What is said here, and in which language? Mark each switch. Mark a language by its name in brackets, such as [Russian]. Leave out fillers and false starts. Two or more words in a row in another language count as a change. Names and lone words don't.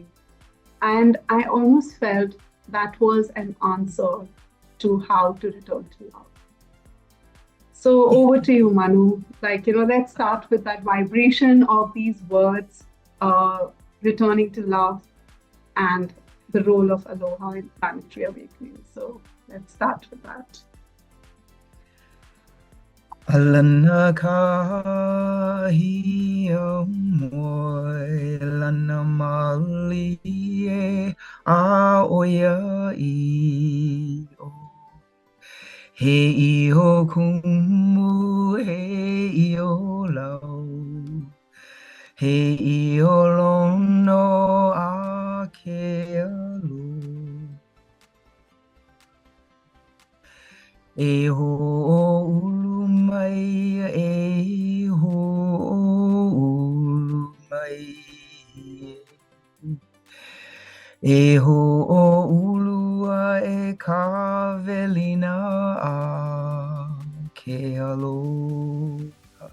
[English] And I almost felt that was an answer to how to return to love. So over to you, Manu. Let's start with that vibration of these words, returning to love. and the role of aloha in planetary awakening. So let's start with that. [Hawaiian] Alana kahi moe lana mali e a oia I o. He I o kumu he I o lau. He I o lono a ke alu. E ho ulu mai, e ho ulu mai. E ho ulua e ka velina a ke aloha.